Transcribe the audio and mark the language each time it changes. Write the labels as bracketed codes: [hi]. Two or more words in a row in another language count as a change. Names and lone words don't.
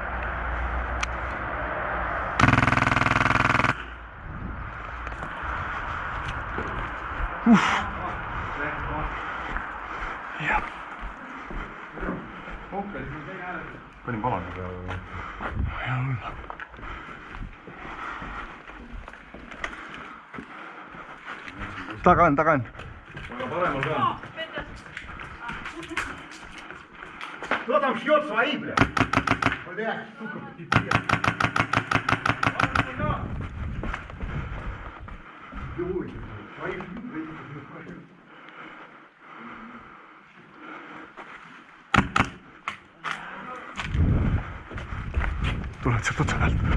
[et] panin palani peale. tagan. aga paremal ka. [ru] Кто там шьет свои, бля? Блядь, сука, пипец. Белой, свои шьют, блядь. [et] Tuleb sealt otsa pealt.